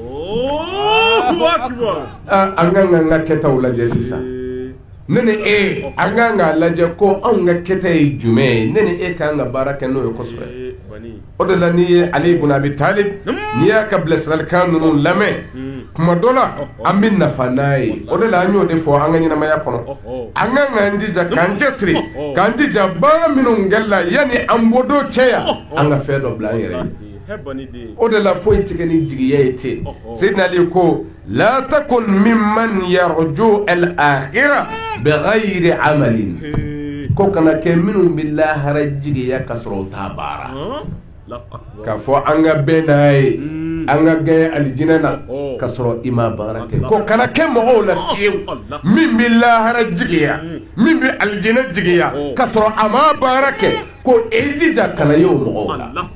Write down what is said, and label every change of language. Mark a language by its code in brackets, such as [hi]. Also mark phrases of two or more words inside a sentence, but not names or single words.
[bm] la an ka n ka kɛtaw lajɛ sisan ne ni e an ka k'a lajɛ ko anw ka kɛta ye jumɛn ye ne ni e ka kan ka baara kɛ n'o ye kosɛbɛ o de la n'i ye Ali ibn Abi Talib n'i y'a ka bilasiralikan ninnu lamɛn kuma dɔ la an bɛ nafa n'a ye o de la an y'o de fɔ an ka ɲɛnamaya kɔnɔ an ka k'an jija k'an cɛsiri k'an jija baara minnu kɛla yanni an bɔ don cɛ yan an ka fɛn dɔ bila an yɛrɛ ye o de la foyi tigɛ ni jigiya ye ten Seydina Ali ko [ar] لا تكن ممن يرجو الآخرة بغير عمل [bm] ko kana kɛ minnu bɛ lahara jigiya ka sɔrɔ u t'a baara k'a fɔ an ka bɛn n'a ye an ka gɛn alijinɛ na ka sɔrɔ i ma baara kɛ ko kana kɛ mɔgɔw la fiyewu min bɛ lahara jigiya min bɛ alijinɛ jigiya ka sɔrɔ a ma baara kɛ ko e jija kana ye o mɔgɔw la